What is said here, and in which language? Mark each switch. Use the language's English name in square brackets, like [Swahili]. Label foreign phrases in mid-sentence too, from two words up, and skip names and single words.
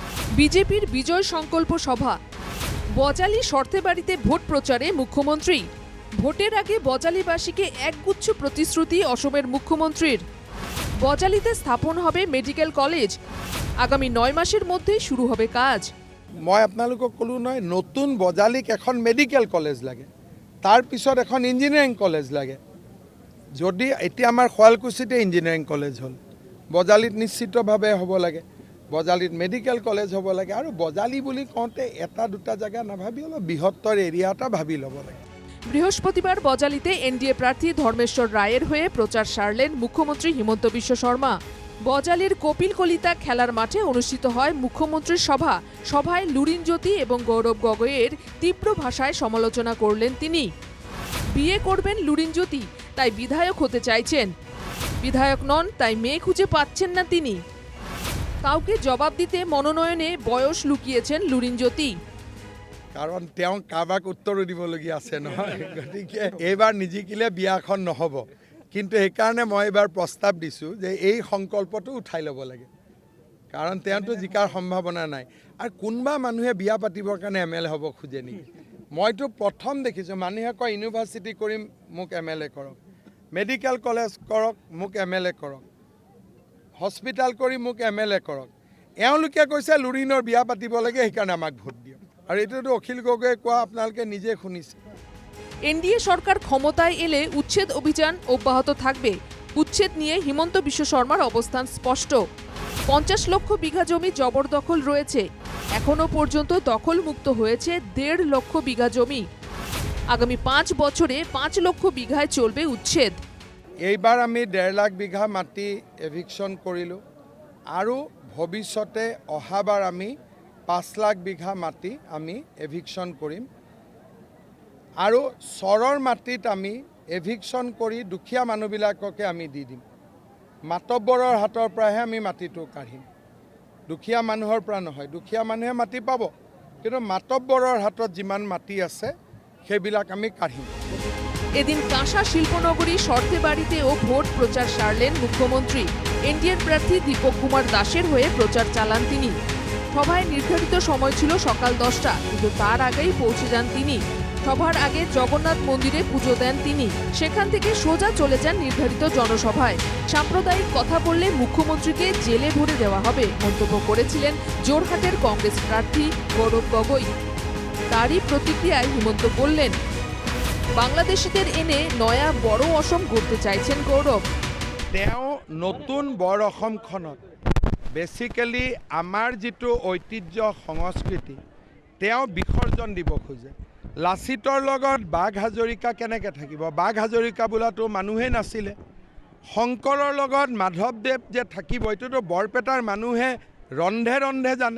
[Bangla] বিজেপির বিজয় সংকল্প সভা। বজালী সর্তেবাড়িতে ভোট প্রচারে মুখ্যমন্ত্রী। ভোটের আগে বজালীবাসীকে একগুচ্ছ প্রতিশ্রুতি অসমের মুখ্যমন্ত্রীর। বজালীতে স্থাপন হবে [English] medical college. [Bangla] আগামী 9 মাসের মধ্যেই শুরু হবে কাজ। [Assamese] মই আপোনালোকক কলো নয়, নতুন বজালীক এখন [English] medical college [Assamese] লাগে, তার পিছত এখন [English] engineering college [Assamese] লাগে। যদি এতিয়া আমাৰ শুৱালকুছিতে [English] engineering college [Assamese] হ'ল, বজালীত নিশ্চিতভাৱে হ'ব লাগে, বজালীত [English] medical college [Assamese] হ'ব লাগে। আৰু বজালী বুলি কওঁতে এটা দুটা জায়গা নাভাবি অলপ বৃহত্তৰ এৰিয়া এটা ভাবি ল'ব লাগে। [Bangla] বৃহস্পতিবার বজালীতে এনডিএ প্রার্থী ধর্মেশ্বর রায়ের হয়ে প্রচার সারলেন মুখ্যমন্ত্রী হিমন্ত বিশ্ব শর্মা। বজালীর কপিল কলিতা খেলার মাঠে অনুষ্ঠিত হয় মুখ্যমন্ত্রীর সভা। সভায় লুরিনজ্যোতি এবং গৌরব গগৈয়ের তীব্র ভাষায় সমালোচনা করলেন তিনি। বিয়ে করবেন লুরিনজ্যোতি, তাই বিধায়ক হতে চাইছেন। বিধায়ক নন, তাই মেয়ে খুঁজে পাচ্ছেন না তিনি। কাউকে জবাব দিতে মনোনয়নে বয়স লুকিয়েছেন লুরিনজ্যোতি। [Assamese] কাৰণ তেওঁ কাৰোবাক উত্তৰো দিবলগীয়া আছে নহয়, গতিকে এইবাৰ নিজিকিলে বিয়াখন নহ'ব। কিন্তু সেইকাৰণে মই এইবাৰ প্ৰস্তাৱ দিছোঁ যে এই সংকল্পটো উঠাই ল'ব লাগে, কাৰণ তেওঁতো জিকাৰ সম্ভাৱনা নাই। আৰু কোনোবা মানুহে বিয়া পাতিবৰ কাৰণে MLA হ'ব খোজে নেকি? মইতো প্ৰথম দেখিছোঁ মানুহে কয় ইউনিভাৰ্চিটি কৰিম, মোক MLA কৰক, [English] medical college [Assamese] কৰক, মোক MLA কৰক, হস্পিটেল কৰি মোক MLA কৰক। এওঁলোকে কৈছে লুৰিনৰ বিয়া পাতিব লাগে, সেইকাৰণে আমাক ভোট দিয়ক। আর এটাতো অখিল গগৈয়ে কোয়া আপনাদেরকে নিজে শুনিছে। [Bangla] এনডিএ সরকার ক্ষমতায় এলে উচ্ছেদ অভিযান অব্যাহত থাকবে। উচ্ছেদ নিয়ে হিমন্ত বিশ্ব শর্মার অবস্থান স্পষ্ট। 50 লক্ষ বিঘা জমি জবরদখল রয়েছে। এখনো পর্যন্ত দখলমুক্ত হয়েছে 1.5 লক্ষ বিঘা জমি। আগামী 5 বছরে 5 লক্ষ বিঘায় চলবে উচ্ছেদ। [Assamese] এইবার আমি 1.5 লাখ বিঘা মাটি এভিকশন করিলো, আর ভবিষ্যতে অহাবার আমি 5 লাখ বিঘা মাটি আমি এভিকশন কৰিম। আৰু চৰৰ মাটিত আমি এভিকশন কৰি দুখীয়া মানুহবিলাককে আমি দি দিম। মাতব্বৰৰ হাতৰ পৰাহে আমি মাটিটো কাঢ়িম, দুখীয়া মানুহৰ পৰা নহয়। দুখীয়া মানুহে মাটি পাব, কিন্তু মাতব্বৰৰ হাতত যিমান মাটি আছে সেইবিলাক আমি কাঢ়িম। [Bangla] এদিন কাঁসা শিল্পনগরী সর্তেবাড়িতেও ভোট প্রচার সারলেন মুখ্যমন্ত্রী। এনডিএর প্রার্থী দীপক কুমার দাসের হয়ে প্রচার চালান তিনি। সভায় নির্ধারিত সময় ছিল সকাল 10টা, কিন্তু তার আগেই পৌঁছে যান তিনি। সভার আগে জগন্নাথ মন্দিরে পুজো দেন তিনি। সেখান থেকে সোজা চলে যান নির্ধারিত জনসভায়। সাম্প্রদায়িক কথা বললে মুখ্যমন্ত্রীকে জেলে ভরে দেওয়া হবে মন্তব্য করেছিলেন জোরহাটের কংগ্রেস প্রার্থী গৌরব গগৈ। তারই প্রতিক্রিয়ায় হিমন্ত বললেন, বাংলাদেশিদের এনে নয়া বড় অসম গড়তে চাইছেন গৌরব। [Assamese] তেওঁ নতুন বড় অসমখনত বেসিক্যালি আমাৰ যিটো ঐতিহ্য সংস্কৃতি তেওঁ বিসৰ্জন দিব খোজে। লাচিতৰ লগত বাঘ হাজৰিকা কেনেকৈ থাকিব? বাঘ হাজৰিকা বোলাটো মানুহেই নাছিলে। শংকৰৰ লগত মাধৱদেৱ যে থাকিব, এইটোতো বৰপেটাৰ মানুহে ৰন্ধে ৰন্ধে জানে।